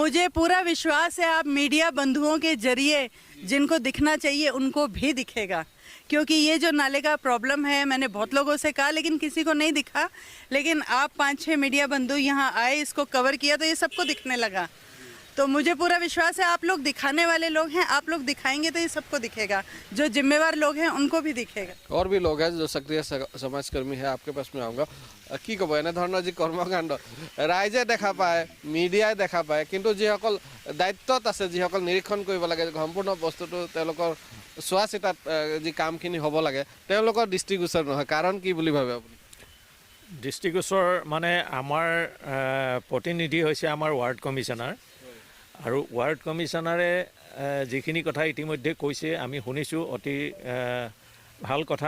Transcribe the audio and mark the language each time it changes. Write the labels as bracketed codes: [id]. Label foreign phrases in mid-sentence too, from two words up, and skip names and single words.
[hi] मुझे पूरा विश्वास है आप मीडिया बंधुओं के जरिए जिनको दिखना चाहिए उनको भी दिखेगा, क्योंकि ये जो नाले का प्रॉब्लम है मैंने बहुत लोगों से कहा लेकिन किसी को नहीं दिखा, लेकिन आप 5-6 मीडिया बंधु यहाँ आए, इसको कवर किया तो ये सबको दिखने लगा। तो मुझे पूरा विश्वास है आप लोग दिखाने वाले लोग हैं, आप लोग दिखाएंगे तो ये सबको दिखेगा, जो जिम्मेवार लोग हैं उनको भी दिखेगा। और भी लोग हैं जो सक्रिय समाजकर्मी है, आपके पास में आऊँगा। [as] কি ক'ব এনেধৰণৰ যি কৰ্মকাণ্ড ৰাইজে দেখা পায়, মিডিয়াই দেখা পায়, কিন্তু যিসকল দায়িত্বত আছে, যিসকল নিৰীক্ষণ কৰিব লাগে, সম্পূৰ্ণ বস্তুটো তেওঁলোকৰ চোৱা চিতাত যি কামখিনি হ'ব লাগে তেওঁলোকৰ দৃষ্টিগোচৰ নহয়, কাৰণ কি বুলি ভাবে আপুনি? দৃষ্টিগোচৰ মানে আমাৰ প্ৰতিনিধি হৈছে আমাৰ [en] ward commissioner, [as] আৰু [en] ward commissioner [as] যিখিনি কথা ইতিমধ্যে কৈছে আমি শুনিছোঁ, অতি ভাল কথা।